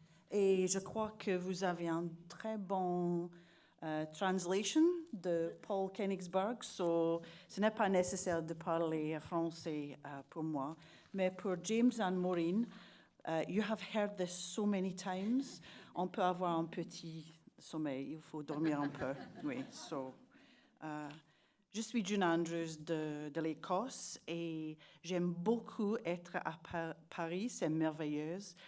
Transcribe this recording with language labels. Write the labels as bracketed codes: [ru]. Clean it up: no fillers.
[fr] Et je crois que vous avez un très bon translation de Paul Koenigsberg, so ce n'est pas nécessaire de parler français pour moi. Mais pour [en] James and Maureen, you have heard this so many times. [fr] On peut avoir un petit sommeil, il faut dormir un peu. Oui, je suis June Andrews de l'Écosse et j'aime beaucoup être à Paris, c'est merveilleux.